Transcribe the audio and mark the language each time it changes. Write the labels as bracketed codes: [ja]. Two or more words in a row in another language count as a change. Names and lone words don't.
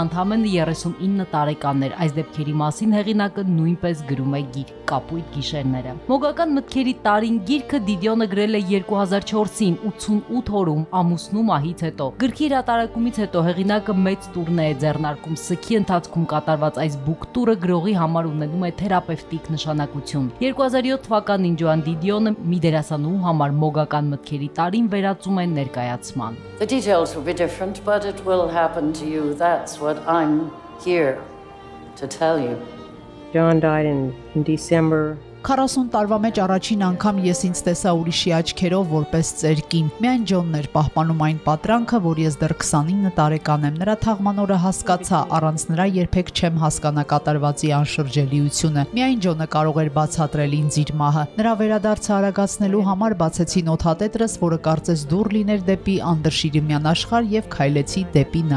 [hy] ընդամենը 39 տարեկան էր։ Այս դեպքերի մասին հեղինակը նույնպես գրում է գիրք Կապույտ գիշերները։ Մոգական մտքերի տարին գիրքը Դիդիոնը գրել է 2004-ին, 88 օրում ամուսնու մահից հետո։ Գրքի հրատարակումից հետո հեղինակը մեծ տուրնե է ձեռնարկում։ Սգի ընթացքում կատարված այս բուկ տուրը գրողի համար ունենում է թերապևտիկ նշանակություն։ 2007 թվականին Ջոան Դիդիոնը մի դերասանուհու համար մոգական մտքերի տարին վերածում է ներկայացման։ [en] The details will be different, but it will happen to you. That's what I'm here to tell you. John died in December. [hy] 40 տարվա մեջ առաջին անգամ ես ինձ տեսա ուրիշի աչքերով որպես ծեր կին։ Միայն Ջոնն էր պահպանում այն պատրանքը, որ ես դեռ 29 տարեկան եմ։ Նրա թաղմանորը հասկացա, առանց նրա երբեք չեմ հասկանա կատարվածի անշրջելիությունը։ Միայն Ջոնը կարող էր բացատրել ինձ իր մահը։ Նրա վերադարձը արագացնելու համար բացեցի նոթատետրս, որը կարծես դուռ լիներ դեպի անդրշիրիմյան աշխարհ, եւ քայլեցի դեպի նա։